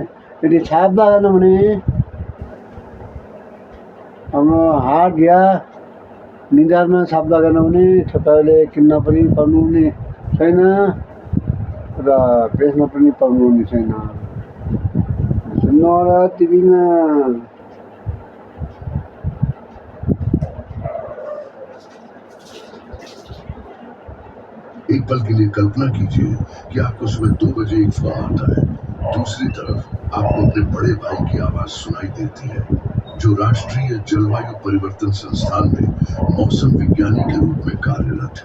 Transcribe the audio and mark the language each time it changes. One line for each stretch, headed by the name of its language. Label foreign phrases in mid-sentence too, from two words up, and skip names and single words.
Nepali: यदि छाप लगाएन भने हाम्रो हाट या निधारमा छाप लगाएन भने तपाईँहरूले किन्न पनि पाउनुहुने छैन र बेच्न पनि पाउनुहुने छैन। सुन्नु होला टिभीमा।
Hindi: एक पल के लिए कल्पना कीजिए कि आपको सुबह 2 बजे एक फोन आता है। दूसरी तरफ आपको अपने बड़े भाई की आवाज सुनाई देती है, जो राष्ट्रीय जलवायु परिवर्तन संस्थान में मौसम विज्ञानी के रूप में कार्यरत है।